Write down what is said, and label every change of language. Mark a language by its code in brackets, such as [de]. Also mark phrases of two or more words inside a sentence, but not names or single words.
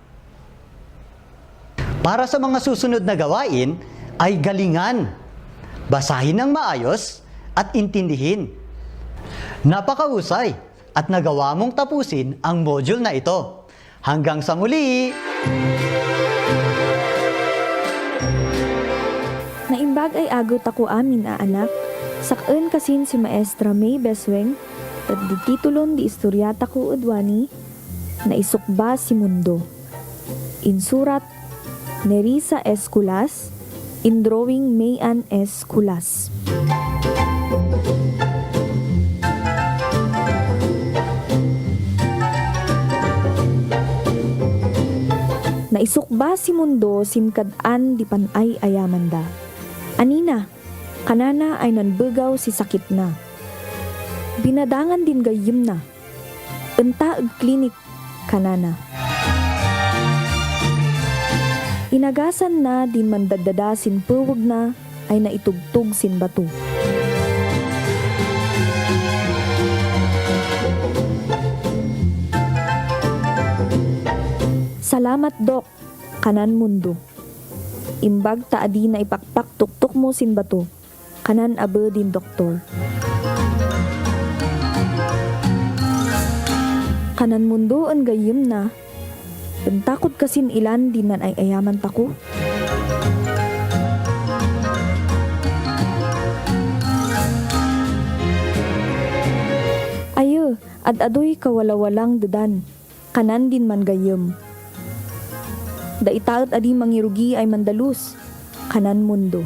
[tl] Para sa mga susunod na gawain ay galingan, basahin ng maayos at intindihin. Napakahusay at nagawa mong tapusin ang module na ito. Hanggang sa muli! [kne] Naimbag ay agot ako amin anak, sakun kasin si Maestra May Besweng, at di titulon di istoryata ko udwani, na isukba si mundo. Insurat, Nerissa S. Kulas, in drawing Mayan S. Kulas. Naisukba si mundo simkadaan di panay ayamanda. Anina, kanana ay nanbegaw si sakit na. Binadangan din gayim na. Enta klinik kanana. Inagasan na din mandadada sin puwag na ay naitugtog sin bato. Salamat Dok, kanan mundo. Imbag taadi na ipakpak tuktok mo sin bato, kanan abe din doktor. Kanan mundo ang gayim na, pentakot kasin ilan din nan ay ayaman tako. Ayo, ad-adoy kawalawalang dedan, kanan din man gayem. Da itaot adi mangirugi ay mandalus, kanan mundo.